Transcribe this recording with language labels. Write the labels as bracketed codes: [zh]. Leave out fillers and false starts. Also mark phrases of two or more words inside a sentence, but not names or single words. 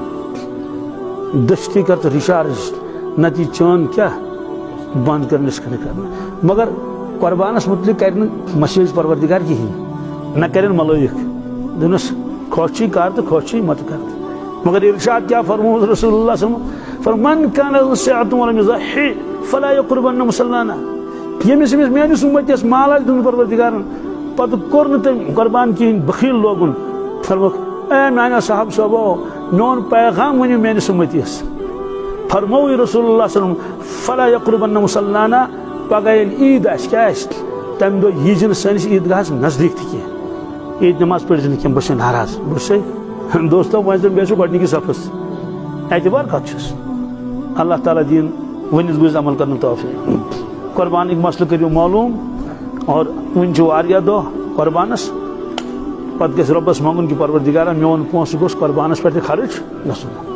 [ks] کران دٔستی کر ژٕ رِچارٕج نتہٕ یہِ چٲنۍ کیٛاہ بنٛد کرنہٕ مگر قۄربانس متعلق کرِ نہٕ مسیج پروردگار کِہیٖنۍ نہ کرن ملٲیِک دپنس خۄش چھُے کر تہٕ خۄش چھُے مت کر مگر ارشاد کیٛاہ فرمووُس [ar] رسول اللہ صلی اللہ علیہ وسلم من کان لہُ سعتُن ولم یضحِ فلا یقربن مصلانا [ks] ییٚمِس میٲنِس اُمتِس مال آسہِ دیُن پروردگارن پتہٕ کوٚر نہٕ تٔمۍ قۄربان کِہیٖنۍ بخیل لوگُن فرمووُکھ اے میانیو صاحب صٲبو میون پیغام ؤنِو میٲنِس اُمتِس فرمووُے [ar] رسول اللہ صلی اللہ علیہ وسلم فلا یقربن مصلانا [ks] پگہہ ییٚلہِ عیٖد آسہِ کیٛاہ آسہِ تمہِ دۄہ ییٖزِ نہٕ سٲنِس عیٖدگاہس نزدیٖک تہِ کینٛہہ عیٖد نٮ۪ماز پٔرزِ نہٕ کینٛہہ بہٕ چھُس ناراض بہٕ چھُسے دوستو وۄنۍ زن بیٚیہِ چھُ گۄڈنِکِس صفس اعتبار کتھ چھُس اللہ تعالیٰ دِیِن ؤنِتھ گوٚژھ عمل کرنُک توفیٖق قۄربانٕکۍ مسلہٕ کٔرِو معلوٗم اور وُنہِ چھُ واریاہ دۄہ قۄربانس پتہٕ گژھِ رۄبس منٛگُن کہِ پروردگارا میون پونٛسہٕ گوٚژھ قۄربانس پٮ۪ٹھ تہِ خرٕچ گژھُن